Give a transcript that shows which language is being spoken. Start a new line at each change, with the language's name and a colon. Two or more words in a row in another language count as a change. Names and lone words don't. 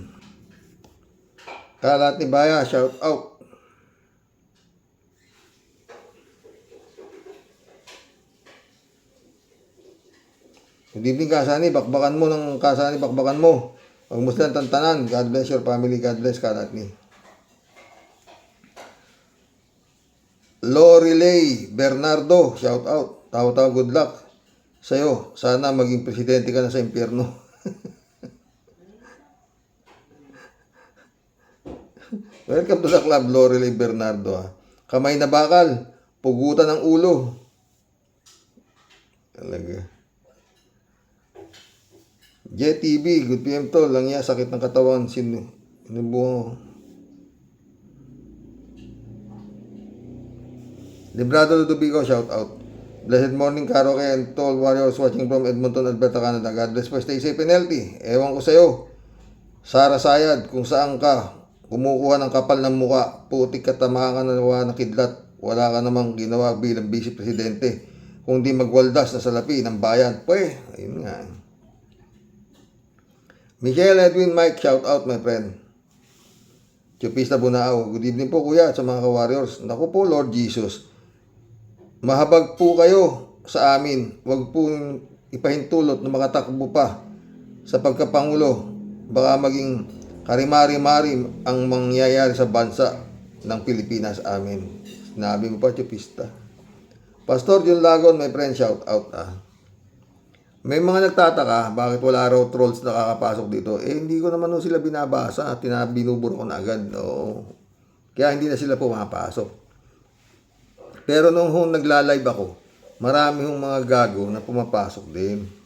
Filipino: Kalat ni Baya,
English: shout out. Good evening, Kasani.
Filipino: Bakbakan mo ng Kasani, bakbakan mo. Huwag mo silang tantanan.
English: God bless your family. God bless Kalat ni. Lorelei Bernardo, shout out.
Filipino: Tao-tao,
English: good luck
Filipino: sa'yo. Sana maging presidente ka na sa impyerno.
English: Welcome to the club, Lorelei Bernardo.
Filipino: Kamay na bakal, pugutan ng ulo. Talaga. JTV,
English: good PM
Filipino: to. Langya, sakit ng katawan. Sinubuho. Librado Ludovico,
English: shout out. Blessed morning, Karaoke and to all warriors watching from Edmonton, Alberta, Canada. God bless po. Stay safe and healthy.
Filipino: Ewan ko sa'yo, Sara Sayad, kung saan ka kumukuha ng kapal ng muka, putik ka, tamahan ka na kidlat. Wala ka namang ginawa bilang vice presidente, kung di magwaldas na salapi ng bayan. Ayun nga.
English: Michael Edwin Mike, shout out my friend.
Filipino: Chupista Bunao,
English: good evening
Filipino: po kuya sa mga ka-warriors. Naku po Lord Jesus, mahabag po kayo sa amin. Huwag po ipahintulot na makatakbo pa sa pagkapangulo. Baka maging karimari-mari ang mangyayari sa bansa ng Pilipinas amin. Sinabi mo pa,
English: Chupista. Pastor John Lagon, my friend, shout out.
Filipino: May mga nagtataka, bakit wala raw trolls na kakapasok dito? Hindi ko naman sila binabasa. Binuburo ko na agad. Kaya hindi na sila pumapasok. Pero nung nagla-live ako, marami mga gago na pumapasok din.